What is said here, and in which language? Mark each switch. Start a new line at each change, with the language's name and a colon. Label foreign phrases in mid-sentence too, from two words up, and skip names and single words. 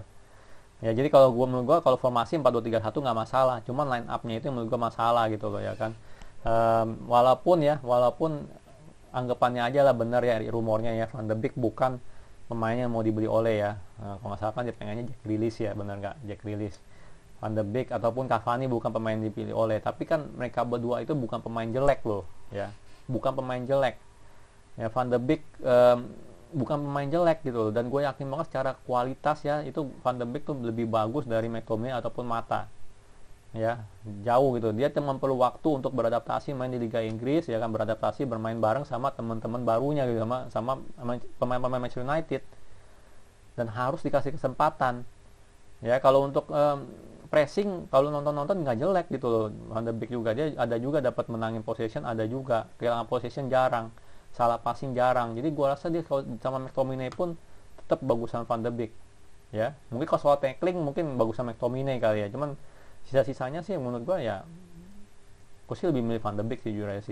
Indonesian: Ya jadi kalau menurut gue kalau formasi 4-2-3-1 nggak masalah, cuman line up-nya itu menurut gue masalah gitu loh ya kan. Walaupun anggapannya aja lah benar ya rumornya ya, Van de Beek bukan pemain yang mau dibeli Ole ya. Kalau nggak salah kan dia pengennya Jack Grealish ya, benar nggak? Jack Grealish. Van de Beek ataupun Cavani bukan pemain dipilih Ole, tapi kan mereka berdua itu bukan pemain jelek loh ya, bukan pemain jelek ya. Van de Beek bukan pemain jelek gitu loh, dan gue yakin banget secara kualitas ya itu Van de Beek tuh lebih bagus dari McTominay ataupun Mata ya, jauh gitu. Dia cuma perlu waktu untuk beradaptasi main di Liga Inggris ya kan, beradaptasi bermain bareng sama teman-teman barunya gitu, sama pemain-pemain Manchester United, dan harus dikasih kesempatan ya. Kalau untuk pressing, kalau nonton nggak jelek gitu loh. Van de Beek juga dia ada juga dapat menangin possession, ada juga kehilangan possession jarang, salah passing jarang. Jadi gua rasa dia kalau sama McTominay pun tetap bagusan Van de Beek ya. Mungkin kalau soal tackling mungkin bagusan McTominay kali ya, cuman sisa-sisanya sih menurut gue ya, gue sih lebih milih Van de Beek sih jujur aja sih.